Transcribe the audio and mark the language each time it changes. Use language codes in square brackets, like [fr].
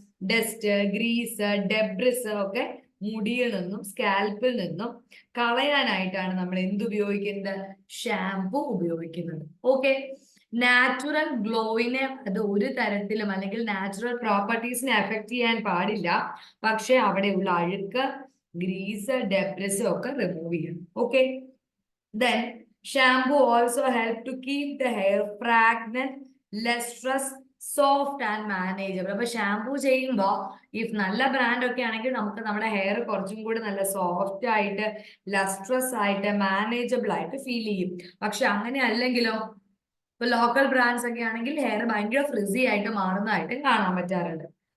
[ml] Dust, Greece, debris ഒക്കെ മുടിയിൽ നിന്നും സ്കാൽപ്പിൽ നിന്നും കളയാനായിട്ടാണ് നമ്മൾ എന്ത് ഉപയോഗിക്കുന്നത്? ഷാംപൂ ഉപയോഗിക്കുന്നത്. ഓക്കെ, നാച്ചുറൽ ഗ്ലോയിനെ അത് ഒരു തരത്തിലും അല്ലെങ്കിൽ നാച്ചുറൽ പ്രോപ്പർട്ടീസിനെ എഫക്ട് ചെയ്യാൻ പാടില്ല. പക്ഷെ അവിടെയുള്ള അഴുക്ക്, ഗ്രീസ്, ഡെബ്രിസ് ഒക്കെ റിമൂവ് ചെയ്യണം. [en] okay, then shampoo also help to keep the hair fragrant, lustrous, [ml] soft and manageable. അപ്പൊ ഷാംപൂ ചെയ്യുമ്പോൾ ഇഫ് നല്ല ബ്രാൻഡ് ഒക്കെ ആണെങ്കിൽ നമുക്ക് നമ്മുടെ ഹെയർ കുറച്ചും കൂടി നല്ല സോഫ്റ്റ് ആയിട്ട്, ലസ്ട്രസ് ആയിട്ട്, മാനേജബിൾ ആയിട്ട് ഫീൽ ചെയ്യും. പക്ഷെ അങ്ങനെ അല്ലെങ്കിലോ, ഇപ്പൊ ലോക്കൽ ബ്രാൻഡ്സ് ഒക്കെ ആണെങ്കിൽ ഹെയർ ഭയങ്കര ഫ്രിസി ആയിട്ട് മാറുന്നതായിട്ട് കാണാൻ പറ്റാറുണ്ട്.